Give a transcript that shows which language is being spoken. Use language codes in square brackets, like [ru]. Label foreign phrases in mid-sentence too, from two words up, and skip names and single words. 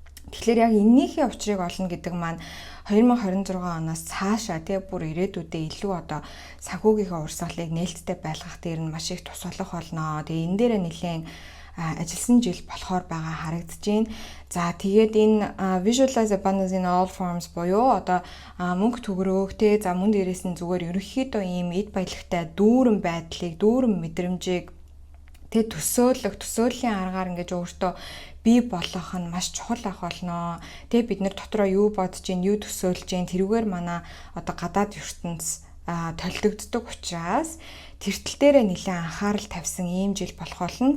[mn] Тэгэхээр яг эннийхээ учрыг олно гэдэг маань 2026 оноос цаашаа бүр ирээдүйдээ илүү одоо санхүүгийнхээ урсгалыг нээлттэй байлгах дээр нь маш их тус болох болно. Тэгээ энэ дээрээ нэлээд ажилласан жил болохоор байгаа харагдаж байна. За тэгээд энэ [en] visualize abundance in all forms [mn] буюу одоо мөнгө төгрөг за мөн дээрээс нь зүгээр ерөнхийдөө ийм эд баялагтай дүүрэн байдлыг, дүүрэн мэдрэмжийг төсөөллийн аргаар ингэж өөртөө бий болох нь маш чухал ах болно. Тэгээ бид нэр дотроо юу бодож гин, юу төсөөлж гин тэрүүгээр манай одоо гадаад ертөнц толигддог учраас тэртэл дээрээ нэлээд анхаарал тавьсан ийм жил болох болно.